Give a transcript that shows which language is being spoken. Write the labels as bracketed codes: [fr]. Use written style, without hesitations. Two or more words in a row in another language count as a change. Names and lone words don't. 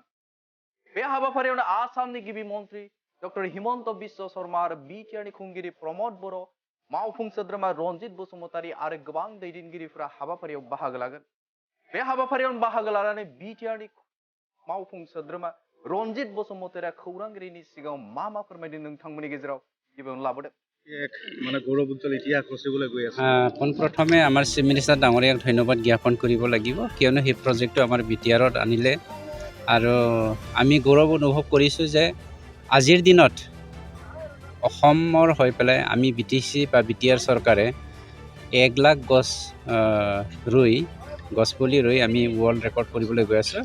[brx] बे हाबाफारियावनो आसामनि गिबि मन्त्रि डक्टर हिमन्त बिश्व शर्मा आरो BTRनि खुंगिरि प्रमद बर', मावफुं सोद्रोमा रन्जित बसुमतारी आरो गोबां दैदेनगिरिफोरा हाबाफारियाव बाहागो लागोन। बे हाबाफारियाव बाहागो लानानै BTRनि मावफुं सोद्रोमा रन्जित बसुमतारीया खौरांगिरिनि सिगाङाव मा फोरमायदों नोंथांमोननि गेजेराव गिबियावनो लाबोदों। [as] মানে গৌৰৱ উজ্জ্বল ইতিহাস ৰচিবলৈ গৈ আছে। পোনপ্ৰথমে আমাৰ [en] chief minister [as] ডাঙৰীয়াক ধন্যবাদ জ্ঞাপন কৰিব লাগিব, কিয়নো সেই প্ৰজেক্টটো আমাৰ BTRত আনিলে আৰু আমি গৌৰৱ অনুভৱ কৰিছোঁ যে আজিৰ দিনত অসমৰ হৈ পেলাই আমি BTC বা BTR চৰকাৰে 1 লাখ গছ গছপুলি ৰুই আমি [en] world record [as] কৰিবলৈ গৈ আছোঁ।